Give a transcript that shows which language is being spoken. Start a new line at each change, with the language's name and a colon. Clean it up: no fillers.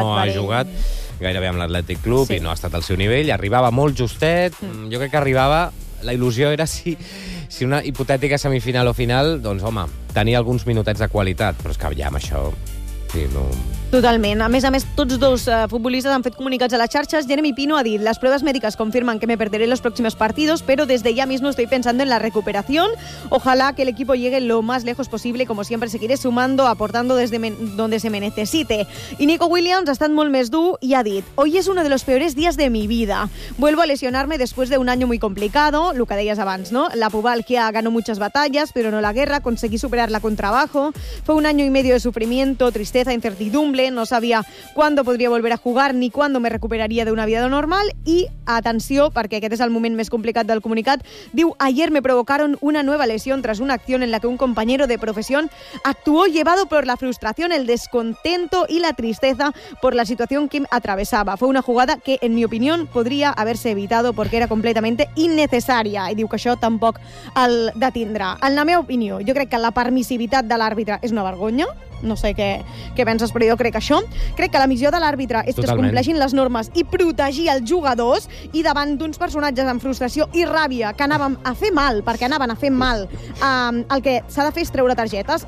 Catalan: No ha jugat gairebé amb l'Atlètic Club, sí. I no ha estat al seu nivell. Arribava molt justet. Jo crec que arribava... La il·lusió era si una hipotètica semifinal o final, doncs, home, tenia alguns minutets de qualitat, però és que ja amb això... Totalment. A més, tots dos futbolistes han fet comunicats a les xarxes. Jeremy Pino ha dit, les proves mèdiques confirmen que
Spanish: me perderé los próximos partidos, pero desde ya mismo estoy pensando en la recuperación. Ojalá que el equipo llegue lo más lejos posible, como siempre seguiré sumando, aportando desde donde se me necesite.
Catalan: Y Nico Williams ha estat molt més dur i ha dit,
Spanish: hoy es uno de los peores días de mi vida. Vuelvo a lesionarme después de un año muy complicado,
Catalan: lo que deies abans,
Spanish: ¿no? La pubalgia ganó muchas batallas, pero no la guerra, conseguí superarla con trabajo. Fue un año y medio de sufrimiento, tristeza, incertidumbre, no sabia cuándo podría volver a jugar ni cuándo me recuperaría de una vida normal.
Catalan: Y atenció, perquè aquest és el moment més complicat del comunicat, diu,
Spanish: ayer me provocaron una nueva lesión tras una acción en la que un compañero de profesión actuó llevado por la frustración, el descontento y la tristeza por la situación que atravesaba. Fue una jugada que, en mi opinión, podría haberse evitado porque era completamente innecesaria.
Catalan: I diu que això tampoc el detindrà. En la meva opinió, jo crec que la permissivitat de l'àrbitre és una vergonya. No sé què penses, però jo crec això. Crec que la missió de l'àrbitre és que es compleixin les normes i protegir els jugadors, i davant d'uns personatges amb frustració i ràbia que anàvem a fer mal, perquè anaven a fer mal, el que s'ha de fer és treure targetes.